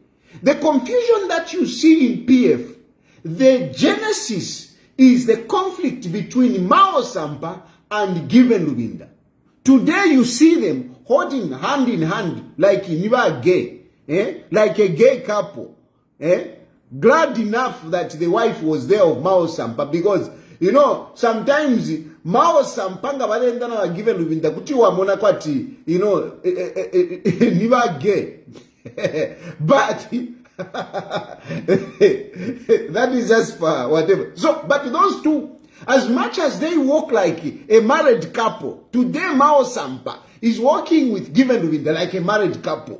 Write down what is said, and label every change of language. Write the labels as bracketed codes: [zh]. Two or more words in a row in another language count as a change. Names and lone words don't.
[en] The confusion that you see in PF, the genesis is the conflict between Mao Sampa and Given Luwinda. Today you see them holding hand in hand like Niba gay, like a gay couple. Glad enough that the wife was there of Mao Sampa, because sometimes Mao Sampanga [bem] balenda na Given Luwinda kuti wa mona kwati, niba gay. [en] But that is just for whatever. So, but those two, as much as they walk like a married couple, today Mao Sampa is walking with Given Luwinda like a married couple.